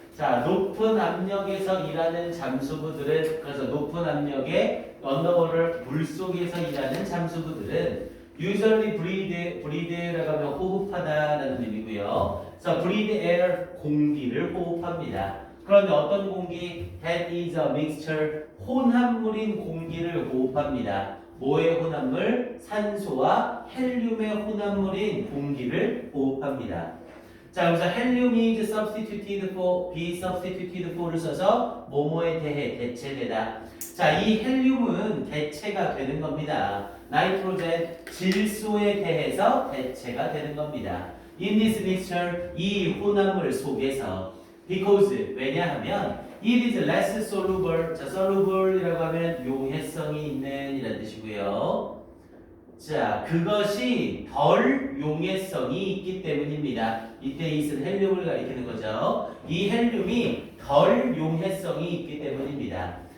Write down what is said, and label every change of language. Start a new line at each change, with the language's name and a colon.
Korean: 자, 높은 압력에서 일하는 잠수부들은, 그래서 높은 압력의 언더워터 물속에서 일하는 잠수부들은
English: usually breathe
Korean: 라고 하면 호흡하다라는 의미고요. 그래서
English: breathe air,
Korean: 공기를 호흡합니다. 그런데 어떤 공기?
English: That is a mixture,
Korean: 혼합물인 공기를 호흡합니다. 뭐의 혼합물? 산소와 헬륨의 혼합물인 공기를 호흡합니다. 자, 그래서 헬륨이
English: is substituted for, be substituted for
Korean: 를 써서 뭐뭐에 대해 대체되다. 자, 이 헬륨은 대체가 되는 겁니다. 나이트로젠, 질소에 대해서 대체가 되는 겁니다.
English: In this mixture,
Korean: 이 혼합물 속에서
English: because,
Korean: 왜냐하면
English: it is less soluble.
Korean: 자, soluble이라고 하면 용해성이 있는 이란 뜻이고요. 자, 그것이 덜 용해성이 있기 때문입니다. 이때 it은 헬륨을 가리키는 거죠. 이 헬륨이 덜 용해성이 있기 때문입니다.